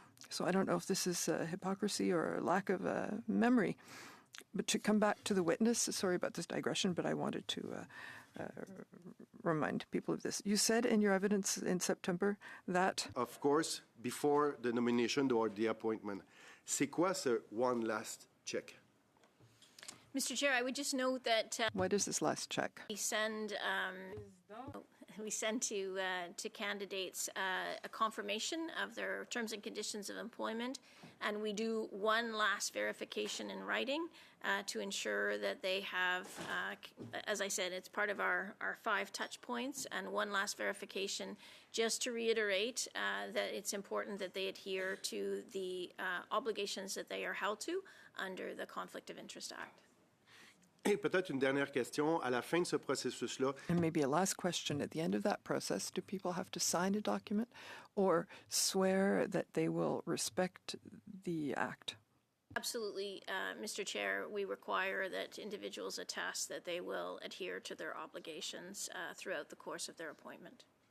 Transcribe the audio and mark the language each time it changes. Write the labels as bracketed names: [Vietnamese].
[English] So I don't know if this is hypocrisy or a lack of memory. But to come back to the witness, sorry about this digression, but I wanted to remind people of this. You said in your evidence in September that... Of course, before the nomination or the appointment. C'est quoi ce one last check? Mr. Chair, I would just note that what is this last check? We send to candidates a confirmation of their terms and conditions of employment, and we do one last verification in writing to ensure that they have, as I said, it's part of our 5 touch points, and one last verification just to reiterate that it's important that they adhere to the obligations that they are held to under the Conflict of Interest Act. [French] Et peut-être une dernière question. À la fin de ce processus-là, [English] and maybe a last question at the end of that process, do people have to sign a document or swear that they will respect the act? Absolutely, Mr. Chair. We require that individuals attest that they will adhere to their obligations throughout the course of their appointment.